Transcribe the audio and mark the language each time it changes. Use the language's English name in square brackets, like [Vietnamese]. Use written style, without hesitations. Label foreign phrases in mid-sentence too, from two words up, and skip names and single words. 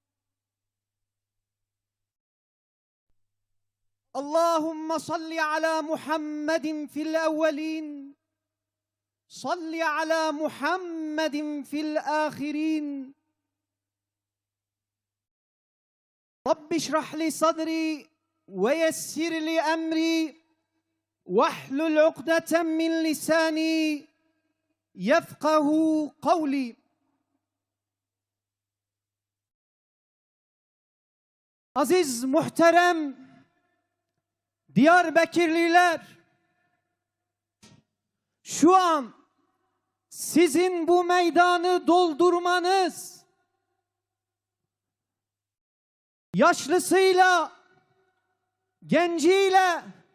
[Arabic] اللهم صل على محمد في الأولين صل على محمد في الآخرين رب اشرح لي صدري ويسر لي أمري واحلل عقدة من لساني يفقه قولي [Turkish] Aziz, muhterem Diyarbakırlılar, şu an sizin bu meydanı doldurmanız, yaşlısıyla, genciyle,